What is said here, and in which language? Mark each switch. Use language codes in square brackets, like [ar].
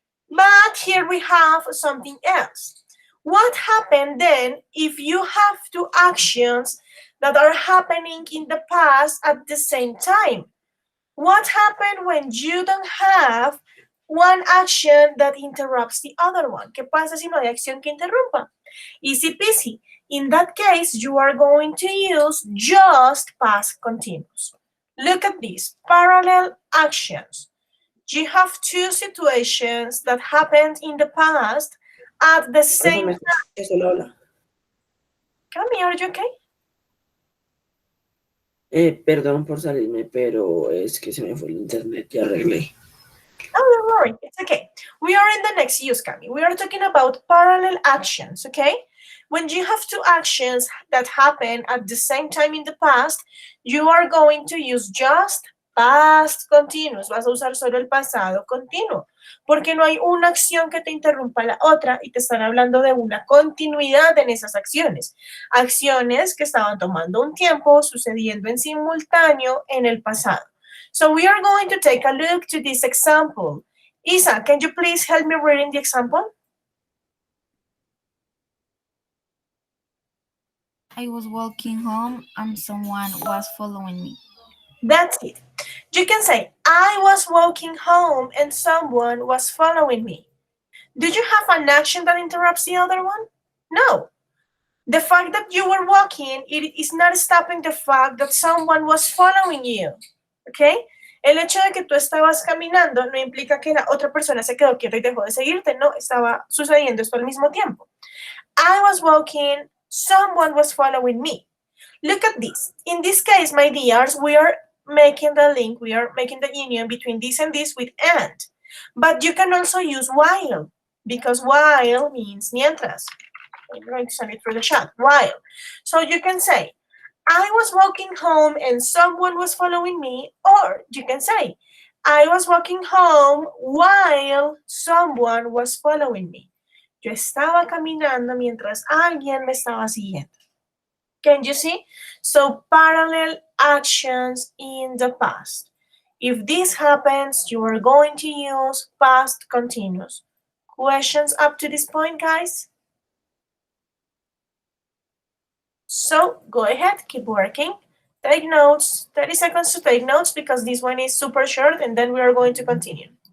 [en] But here we have something else. What happened then if you have two actions that are happening in the past at the same time? What happened when you don't have one action that interrupts the other one? [es] ¿Qué pasa si no hay acción que interrumpa? [en] Easy peasy. In that case, you are going to use just past continuous. Look at this, parallel actions. You have two situations that happened in the past at the same time. Cami, are you okay? [es] Perdón por salirme, pero es que se me fue el internet y arreglé. [en] Oh, don't worry, it's okay. We are in the next use, Cami. We are talking about parallel actions, okay? When you have two actions that happen at the same time in the past, you are going to use just past continuous. [es] Vas a usar solo el pasado continuo, porque no hay una acción que te interrumpa la otra y te están hablando de una continuidad en esas acciones. Acciones que estaban tomando un tiempo, sucediendo en simultáneo en el pasado. [en] So we are going to take a look to this example. Isa, can you please help me reading the example? I was walking home and someone was following me. That's it. You can say, I was walking home and someone was following me. Do you have an action that interrupts the other one? No. The fact that you were walking, it is not stopping the fact that someone was following you. Okay? [es] El hecho de que tú estabas caminando no implica que la otra persona se quedó quieta y dejó de seguirte. No, estaba sucediendo esto al mismo tiempo. [en] I was walking, someone was following me. Look at this. In this case, my dears, we are making the link, we are making the union between this and this with and. But you can also use while, because while means mientras. I'm going to send it through the chat, while. So you can say, I was walking home and someone was following me, or you can say, I was walking home while someone was following me. [es] Yo estaba caminando mientras alguien me estaba siguiendo. [en] Can you see? So parallel actions in the past. If this happens, you are going to use past continuous. Questions up to this point, guys? So go ahead, keep working. Take notes, 30 seconds to take notes because this one is super short and then we are going to continue.